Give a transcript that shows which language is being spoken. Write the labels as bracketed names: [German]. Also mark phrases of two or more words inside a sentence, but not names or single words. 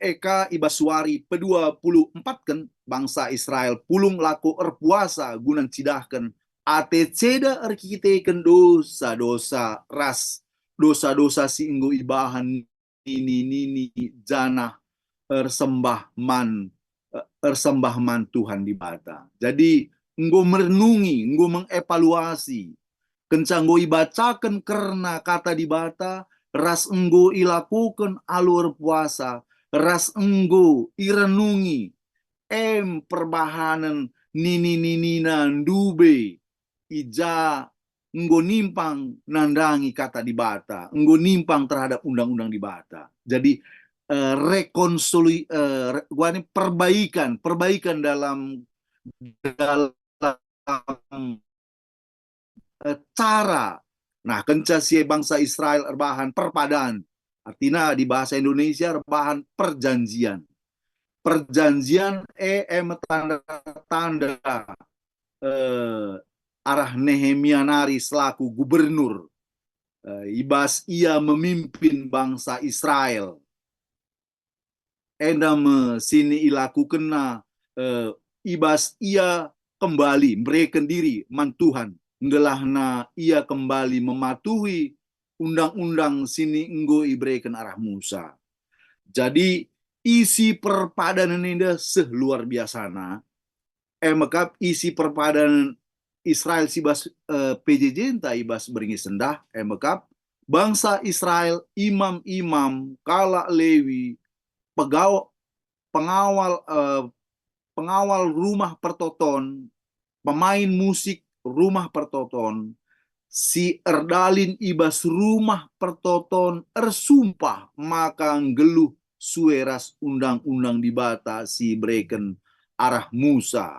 [Batak Karo] Eka ibas Suari pe-24 kan bangsa Israel pulung laku erpuasa gunan cidahkan ate ceda erkiteken dosa-dosa ras dosa-dosa si inggo ibahan nini janah ersembah man Tuhan di bata. Jadi enggo merenungi, enggo mengevaluasi kencang enggo ibacakan karena kata di bata, ras enggo ilakukan alur puasa, ras enggo irenungi perbahanan nini ndube ija enggo nimpang nandangi kata di bata, enggo nimpang terhadap undang-undang di bata. [Indonesian] Jadi perbaikan dalam cara. Nah, [Batak Karo] kenca si bangsa Israel erbahan perpadan. [Indonesian] Artinya di bahasa Indonesia erbahan perjanjian. [Batak Karo] Perjanjian tanda arah Nehemia nari selaku gubernur. Ibas ia memimpin bangsa Israel. Endam sini ilaku kena ibas ia kembali mereka diri man Tuhan ngelahna ia kembali mematuhi undang-undang sini enggo ibrekan arah Musa. Jadi isi perpadanan ini seluar biasana. Maka isi perpadanan Israel sibas PJJ entah ibas beringi sendah. Maka bangsa Israel imam-imam kala Lewi pengawal rumah pertoton, pemain musik rumah pertoton, si erdalin ibas rumah pertoton ersumpah maka geluh sueras undang-undang di bata si breken arah Musa.